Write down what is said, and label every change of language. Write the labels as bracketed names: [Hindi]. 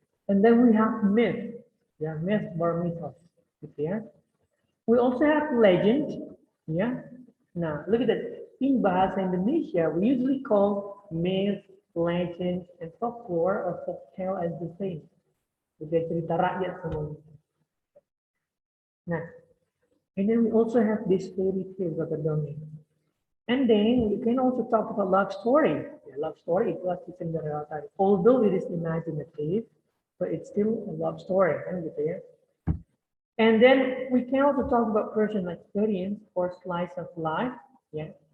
[English] And then we have myth. Yeah, myth or mythos. Yeah. We also have legend. Yeah. Now look at that. In bahasa Indonesia, we usually call myth, legend, and folklore or folktale as the same. [Indonesian] Jadi cerita rakyat semuanya. [English] Nah, and then we also have this fairy tales [Indonesian] atau dongeng. [English] And then you can also talk about love story. Yeah, love story [Indonesian] itu si Cinderella tadi. [English] Although it is imaginative, but it's still a love story, [Indonesian] kan gitu ya. [English] And then we can also talk about personal experience or slice of life. Yeah.